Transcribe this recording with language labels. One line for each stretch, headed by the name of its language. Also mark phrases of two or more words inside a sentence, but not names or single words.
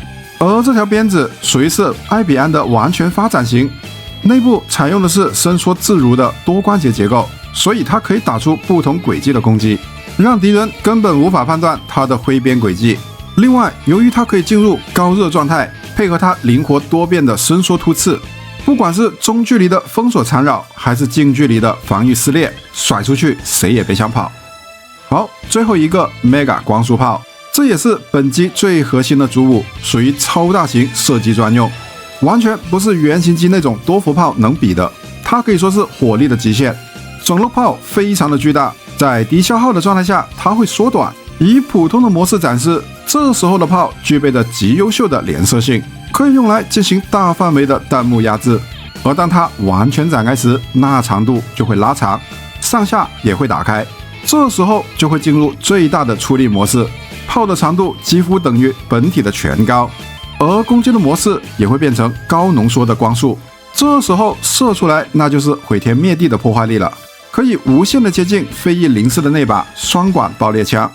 Chinese: 而這條鞭子屬於是艾比安的完全發展型，內部採用的是伸縮自如的多關節結構，所以它可以打出不同軌跡的攻擊，讓敵人根本無法判斷它的揮鞭軌跡。另外，由於它可以進入高熱狀態，配合它靈活多變的伸縮突刺，不管是中距離的封鎖纏繞，還是近距離的防禦撕裂，甩出去誰也別想跑。好，最後一個 Mega 光束炮，這也是本機最核心的主武，屬於超大型射擊專用，完全不是原型機那種多伏炮能比的。它可以說是火力的極限，整路炮非常的巨大，在低消耗的狀態下，它會縮短。以普通的模式展示，這時候的炮具備着極優秀的連射性，可以用來進行大範圍的彈幕壓制。而當它完全展開時，那長度就會拉長，上下也會打開，這時候就會進入最大的出力模式，炮的長度幾乎等於本體的全高，而攻擊的模式也會變成高濃縮的光束，這時候射出來那就是毀天滅地的破壞力了，可以無限的接近非裔靈士的那把雙管爆裂槍。